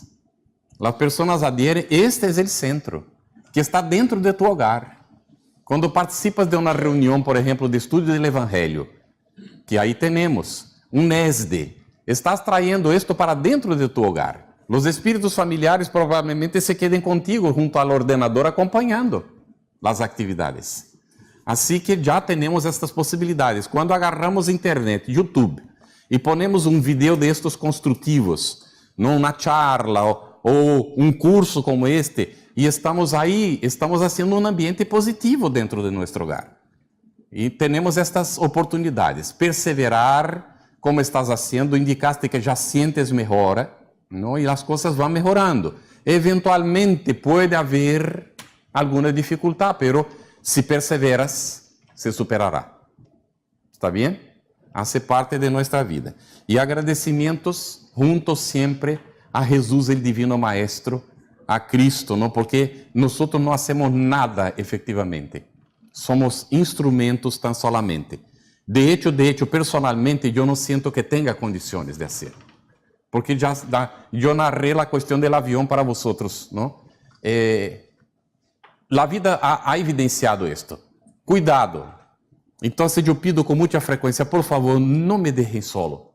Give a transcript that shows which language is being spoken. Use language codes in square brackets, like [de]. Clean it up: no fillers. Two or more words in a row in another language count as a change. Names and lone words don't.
[es] Las personas adhieren, este es el centro, que está dentro de tu hogar. Cuando participas de una reunión, por ejemplo, de estudio del Evangelio, que ahí tenemos un ESD, estás trayendo esto para dentro de tu hogar. Los espíritus familiares probablemente se queden contigo junto al ordenador acompañando. [pt] as atividades. Assim que já temos estas possibilidades. Quando agarramos internet, YouTube, e ponemos um vídeo destes construtivos, numa charla ou um curso como este, e estamos aí, estamos fazendo um ambiente positivo dentro de nosso hogar. E temos estas oportunidades. Perseverar, como estás fazendo, indicaste que já sientes melhora, não? E as coisas vão melhorando. Eventualmente pode haver alguma dificuldade, [es] pero se perseveras, se superará. [pt] ¿Está bem? Hace parte de nossa vida. E agradecimentos juntos sempre a Jesus, [es] el Divino Maestro, [pt] a Cristo, não? Porque nós não hacemos nada efetivamente. [es] Somos instrumentos tan solamente. De hecho, personalmente, [pt] eu não sinto que tenha condições de fazer. Porque eu narrei a questão do avião para vosotros, não? A vida ha evidenciado isto. Cuidado. Então, eu pido com muita frequência, por favor, não me deixem solo.